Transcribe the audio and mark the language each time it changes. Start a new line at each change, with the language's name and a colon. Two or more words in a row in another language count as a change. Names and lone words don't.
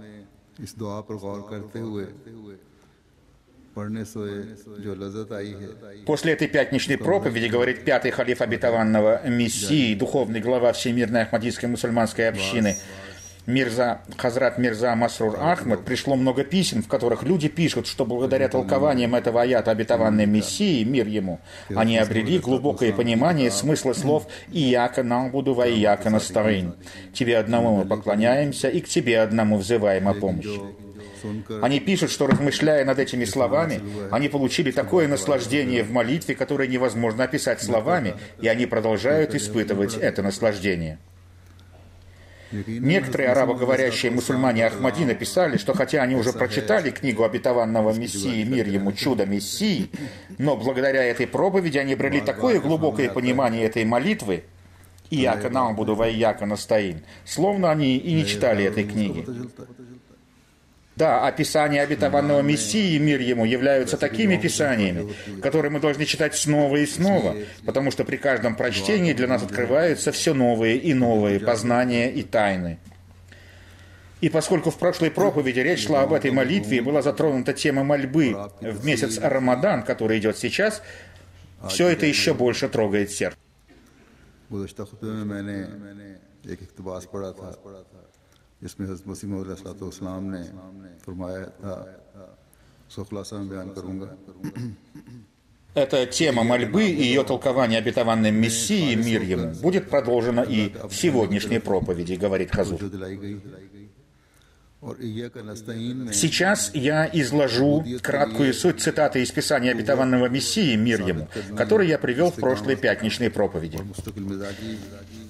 Russian: После этой пятничной проповеди, говорит пятый халиф обетованного Мессии, духовный глава Всемирной Ахмадийской мусульманской общины, Хазрат Мирза Масрур Ахмад, пришло много писем, в которых люди пишут, что благодаря толкованиям этого аята обетованной Мессии, мир ему, они обрели глубокое понимание смысла слов
Arabic: «إياك نعبد وإياك نستعين»
Russian: «Тебе одному мы поклоняемся и к Тебе одному взываем о помощи». Они пишут, что, размышляя над этими словами, они получили такое наслаждение в молитве, которое невозможно описать словами, и они продолжают испытывать это наслаждение. Некоторые арабоговорящие мусульмане Ахмади написали, что хотя они уже прочитали книгу обетованного Мессии, мир ему, чудо Мессии, но благодаря этой проповеди они обрели такое глубокое понимание этой молитвы
Arabic: «إياك نعبد وإياك نستعين»,
Russian: словно они и не читали этой книги. Да, описания обетованного Мессии, мир ему, являются такими писаниями, которые мы должны читать снова и снова, потому что при каждом прочтении для нас открываются все новые и новые познания и тайны. И поскольку в прошлой проповеди речь шла об этой молитве и была затронута тема мольбы в месяц Рамадан, который идет сейчас, все это еще больше трогает сердце.
Urdu: جس میں حضرت مسیح موعود علیہ السلام نے فرمایا تھا اس کا خلاصہ میں بیان کروں گا.
Russian: Эта тема мольбы и ее толкование обетованным Мессией, мир ему, будет продолжена и в сегодняшней проповеди, говорит Хазур. Сейчас я изложу краткую суть цитаты из Писания обетованного Мессии, мир ему, который я привел в прошлой пятничной проповеди.